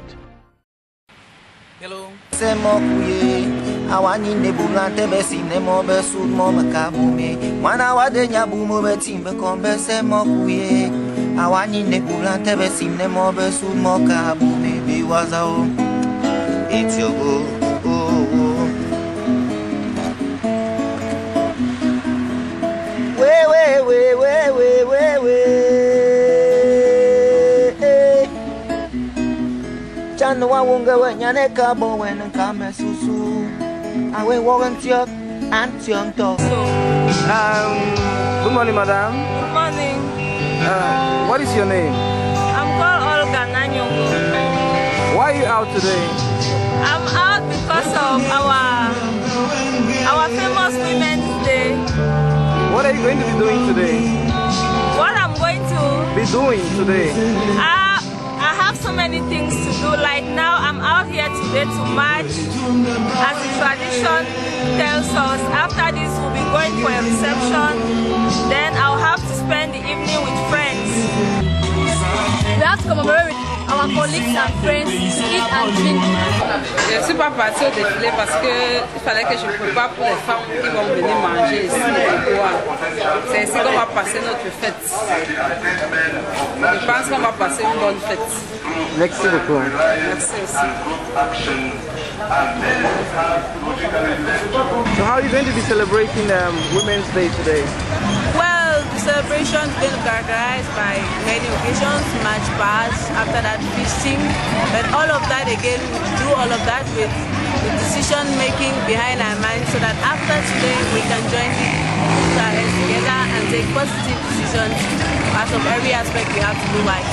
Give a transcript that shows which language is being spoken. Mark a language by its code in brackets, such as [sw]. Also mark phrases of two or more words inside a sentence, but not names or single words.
[en] Hello. It's your go. Chano wa wonga wa nyane ka bo wen ka mesusu awe wogan tiok antiong to. Good morning, madam. Good morning. What is your name? I'm called Olga Nanyongo. Why are you out today? I'm out because of our famous Women's Day. What are you going to be doing today? What I'm going to Be doing today? I have so many things to do. Like now, I'm out here today to march, as the tradition tells us. After this, we'll be going for a reception. Then I'll have to spend the evening with friends. We have to commemorate with our colleagues and friends, eat and drink. [fr] Je ne suis pas partie au défilé parce qu'il fallait que je prépare pour les femmes qui vont venir manger ici et boire. C'est ici qu'on va passer notre fête. Je pense qu'on va passer une bonne fête. Merci beaucoup. Merci aussi. [en] So how are you going to be celebrating Women's Day today? Well, the celebration is going to be characterized by many occasions, match pass, after that feasting, but all of that again, we do all of that with the decision making behind our mind so that after today we can join our heads together and take positive decisions as of every aspect we have to do like.